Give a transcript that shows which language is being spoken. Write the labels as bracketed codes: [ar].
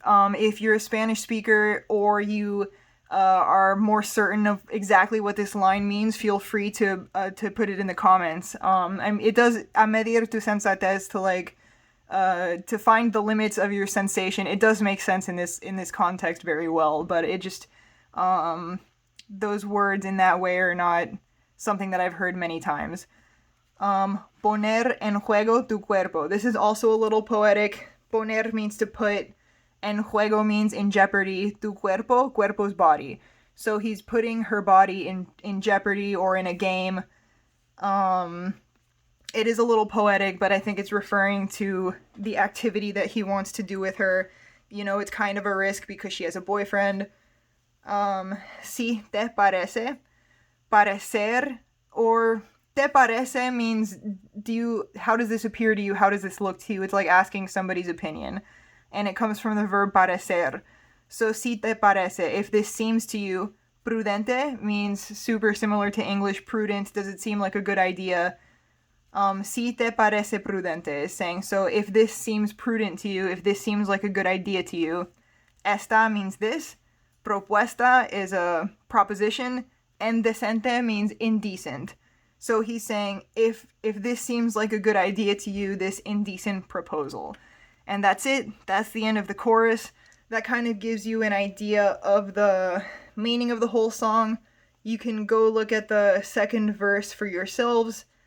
[en] If you're a Spanish speaker or you are more certain of exactly what this line means, feel free to put it in the comments. It does [es] a medir tu sensatez, [en] to find the limits of your sensation. It does make sense in this context very well, but it just those words in that way are not something that I've heard many times. [es] Poner en juego tu cuerpo. [en] This is also a little poetic. Poner means to put, and juego means in jeopardy. Tu cuerpo, cuerpo's body. So he's putting her body in jeopardy or in a game. It is a little poetic, but I think it's referring to the activity that he wants to do with her. You know, it's kind of a risk because she has a boyfriend. [es] Si te parece. [en] Parecer, or te parece means, how does this appear to you? How does this look to you? It's like asking somebody's opinion. And it comes from the verb parecer. So [es] si te parece, [en] if this seems to you. Prudente means super similar to English prudent. Does it seem like a good idea? [es] Si te parece prudente [en] is saying, so if this seems prudent to you, if this seems like a good idea to you. Esta means this. Propuesta is a proposition. Indecente means indecent. So he's saying, if this seems like a good idea to you, this indecent proposal. And that's it. That's the end of the chorus. That kind of gives you an idea of the meaning of the whole song. You can go look at the second verse for yourselves.